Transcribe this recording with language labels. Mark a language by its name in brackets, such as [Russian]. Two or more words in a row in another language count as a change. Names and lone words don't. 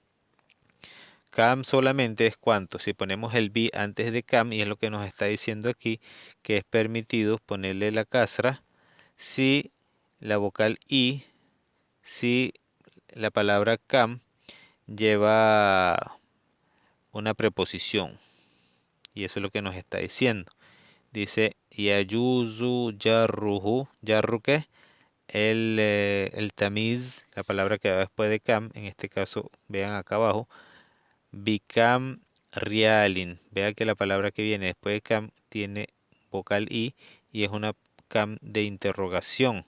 [Spanish] Kam solamente es cuanto. Si ponemos el bi antes de kam, y es lo que nos está diciendo aquí, que es permitido ponerle la casra si la vocal i, si la palabra kam lleva una preposición. Y eso es lo que nos está diciendo. Dice [Arabic] يجوز جره. [Spanish] ¿Yarru qué? El tamiz, la palabra que va después de kam, en este caso, vean acá abajo, [Arabic] بكم ريال. [Spanish] Vean que la palabra que viene después de kam tiene vocal i y es una kam de interrogación.